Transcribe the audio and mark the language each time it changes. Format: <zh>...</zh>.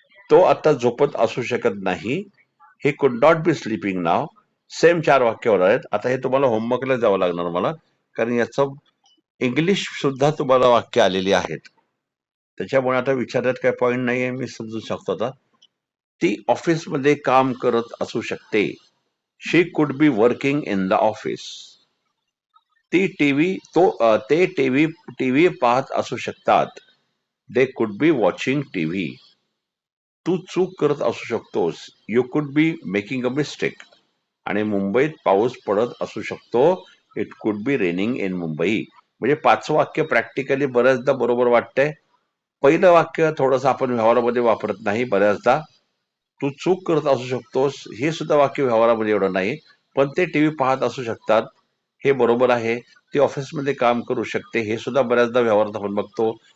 <mr>तो आता झोपत असू शकत नाही.</mr> <en>He could not be sleeping now.</en> <mr>Same 4 वाक्यावर आहेत. आता हे तुम्हाला होमवर्कला जावं लागणार मला, कारण याचं इंग्लिश सुद्धा तुम्हाला वाक्य आलेली आहेत. त्याच्यामुळे आता विचारात काही पॉइंट नाहीये, मी समजू शकतो आता. ती ऑफिसमध्ये काम करत असू शकते.</mr> <en>She could be working in the office.</en> <mr>ती टीव्ही ते टीव्ही पाहत असू शकतात.</mr> <en>They could be watching TV.</en> <mr>तू चूक करत असू शकतोस.</mr> <en>You could be making a mistake.</en> <mr>आणि मुंबईत पाऊस पडत असू शकतो.</mr> <en>It could be raining in Mumbai.</en> <mr>म्हणजे 5 वाक्य प्रॅक्टिकली बऱ्याचदा बरोबर वाटतंय. पहिलं वाक्य थोडंसं आपण व्यवहारामध्ये वापरत नाही बऱ्याचदा. तू चूक करत असू शकतोस, हे सुद्धा वाक्य व्यवहारामध्ये एवढं नाही. पण ते टीव्ही पाहत असू शकतात, हे बरोबर आहे. ती ऑफिसमध्ये काम करू शकते, हे सुद्धा बऱ्याचदा व्यवहारात आपण बघतो.</mr>